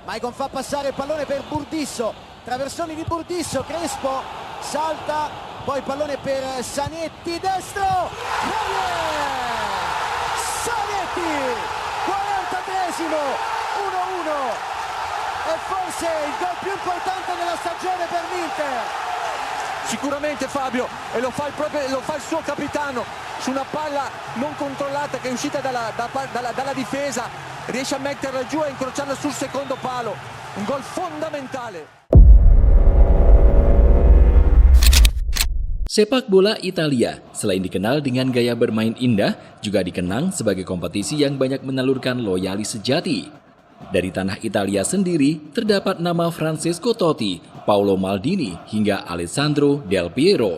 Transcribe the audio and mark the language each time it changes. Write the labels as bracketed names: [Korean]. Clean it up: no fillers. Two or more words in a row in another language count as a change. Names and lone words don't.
[Italian] Maicon fa passare il pallone per Burdisso, traversoni di Burdisso, Crespo salta, poi il pallone per Zanetti, destro, Zanetti, 43esimo, 1-1, e forse il gol più importante della stagione per l'Inter. Sicuramente Fabio, e lo fa il suo capitano su una palla non controllata che è uscita dalla difesa, riesce a metterla giù e incrociarla sul secondo palo, un gol fondamentale. [Indonesian] Sepak bola Italia, selain dikenal dengan gaya bermain indah, juga dikenang sebagai kompetisi yang banyak menelurkan loyalis sejati. Dari tanah Italia sendiri, terdapat nama Francesco Totti, Paolo Maldini, hingga Alessandro Del Piero.